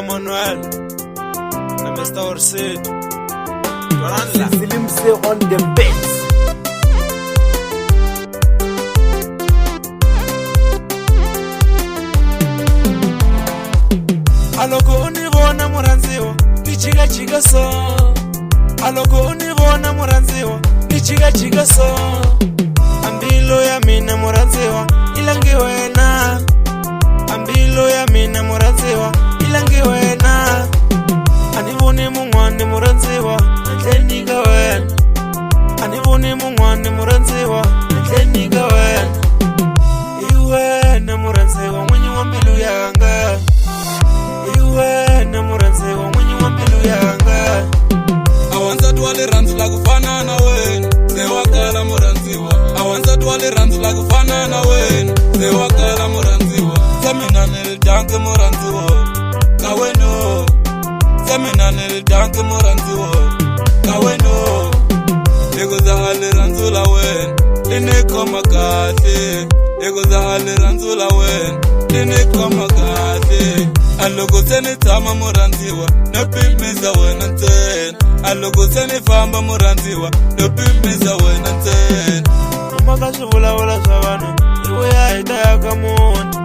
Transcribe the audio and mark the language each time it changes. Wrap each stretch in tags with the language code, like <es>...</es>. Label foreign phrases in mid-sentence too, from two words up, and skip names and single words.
<en>Manuel and Mr. Orsid. Slim say on the beats.</en> <ts>Aloko univona muranziwa, nichiga chiga so. Aloko univona muranziwa, nichiga chiga so. Ambilo ya mina muranziwa, ilangi wena. Ambilo ya mina muranziwa, ilangi wena. Anivuni mungwani muranziwa, ntleniga wena. Anivuni mungwani muranziwa, ntleniga wena. Iwena muranziwa, mwenye wambilu yanga. Iwena muranziwa, mwenye wambilu yanga. Awanza tuwale ranzi la kufana na wena, sewakala muranziwa. Awanza tuwale ranzi la kufana na wena, sewakala muranziwa. Semina nilidanke muranziwa, kaweno. Semina nilidanke muranziwa, kaweno. Ego zahale ranzula wena, lineko makate. Ego zahale ranzula wena, lineko makate. Aloko seni tama muranziwa, nopimisa wena ntena. Aloko seni famba muranziwa, nopimisa wena ntena. Umaka shivula wala shavana, iwe ya ita ya kamundi.</ts>